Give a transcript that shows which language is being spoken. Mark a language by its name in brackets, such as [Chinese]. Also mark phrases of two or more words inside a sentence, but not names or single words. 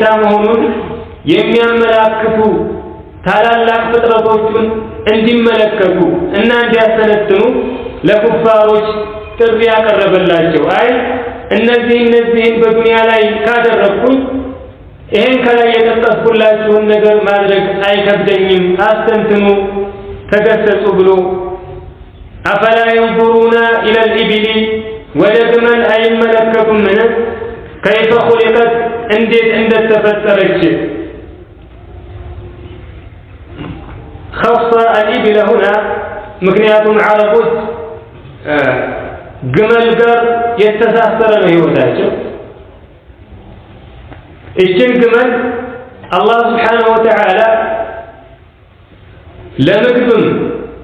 [Amharic] መሆኑን የሚያመላክቱ ታላላቅ ፍጥረቶችን እንዲመለከቱ እና እንዲያስተነትኑ ለኩፋሮች ጥሪ ያቀረበላቸው አይ እነዚህን በዱንያ ላይ ካደረኩኝ ይሄን ከላይ የጠቀስኩላችሁን ነገር ማድረግ አይከብደኝም አስተንትኑ ተገሰጹ ብሎ [Arabic] أفلا ينظرون إلى الإبل [Amharic] ወደግመል አይመለከቱምን [Arabic] كيف خلقت [Amharic] እንዴት እንደተፈጠረች [Arabic] خص الإبل هنا [Amharic] ምክንያቱም አረቦች ግመል ጋር የተሳሰረ ነው ህይወታቸው እችን ግመል አላህ [Arabic] سبحانه وتعالى [Amharic] ለምግብም